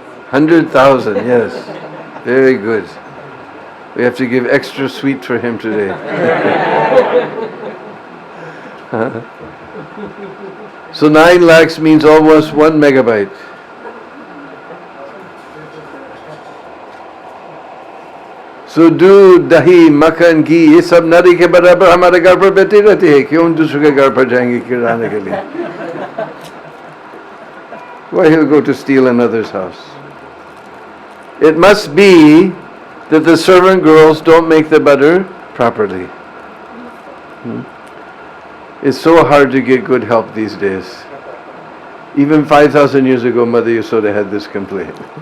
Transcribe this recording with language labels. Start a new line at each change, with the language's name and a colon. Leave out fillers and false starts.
English: 100,000, yes. Very good. We have to give extra sweet for him today. So 9 lakhs means almost 1 megabyte.
Hindi: So दूध दही मक्खन घी ये सब नदी के बराबर हमारे घर पर बैठी रहती है, क्यों दूसरे के घर पर जाएंगे खिलाने के लिए?
English: Why he'll go to steal another's house? It must be that the servant girls don't make the butter properly. It's so hard to get good help these days. Even 5,000 years ago, Mother Yasoda had this complaint.